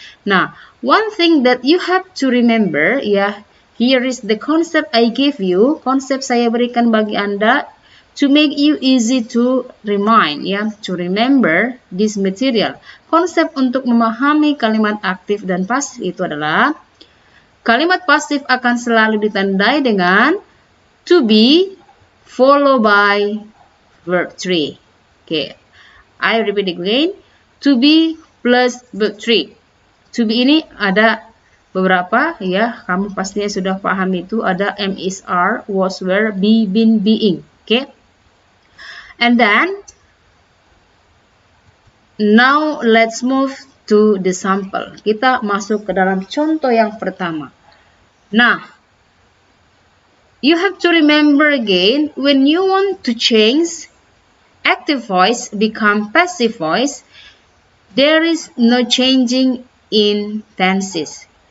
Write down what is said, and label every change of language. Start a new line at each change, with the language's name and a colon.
English: Nah, one thing that you have to remember, ya, here is the concept I give you,
Indonesian: konsep saya berikan bagi Anda,
English: to make you easy to remind, ya, to remember this material.
Indonesian: Konsep untuk memahami kalimat aktif dan pasif itu adalah, kalimat pasif akan selalu ditandai dengan
English: to be followed by verb 3. Okay, I repeat again. To be plus verb 3.
Indonesian: To be ini ada beberapa, ya, kamu pastinya sudah paham itu. Ada am, is, are, was, were, be, been, being. Okay.
English: And then, now let's move to the sample.
Indonesian: Kita masuk ke dalam contoh yang pertama.
English: Nah, you have to remember again, when you want to change active voice become passive voice, there is no changing in tenses.